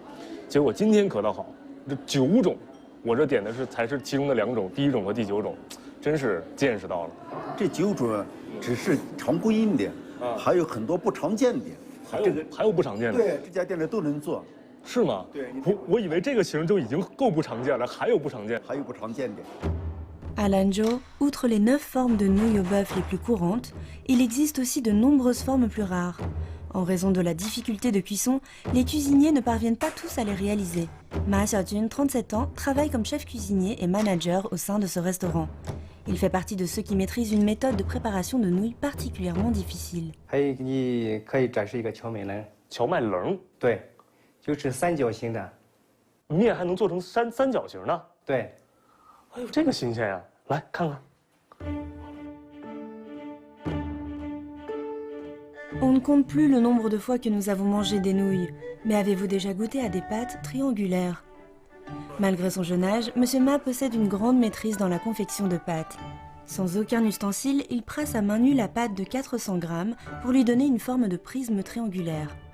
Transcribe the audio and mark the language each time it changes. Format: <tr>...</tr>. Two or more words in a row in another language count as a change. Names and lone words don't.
<zh>结果今天可倒好，这9种，我这点的才是其中的2种，第1种和第9种，真是见识到了。这9种只是常规的，还有很多不常见的。还有不常见的。对，这家店里都能做。是吗？对。我以为这个型就已经够不常见了，还有不常见。还有不常见的。</zh> <fr>À Lanzhou, outre les 9 formes de nouilles au bœuf les plus courantes, il existe aussi de nombreuses formes plus rares. En raison de la difficulté de cuisson, les cuisiniers ne parviennent pas tous à les réaliser. Ma Xiaojun, 37 ans, travaille comme chef cuisinier et manager au sein de ce restaurant. Il fait partie de ceux qui maîtrisent une méthode de préparation de nouilles particulièrement difficile.</fr> <zh>还有你可以展示一个荞麦棱。荞麦棱？对，就是三角形的。面还能做成三角形的？对。哎呦，这个新鲜呀！来看看。</zh> <fr>On ne compte plus le nombre de fois que nous avons mangé des nouilles, mais avez-vous déjà goûté à des pâtes triangulaires? Malgré son jeune âge, Monsieur Ma possède une grande maîtrise dans la confection de pâtes. Sans aucun ustensile, il presse à main nue la pâte de 400 grammes pour lui donner une forme de prisme triangulaire.</fr>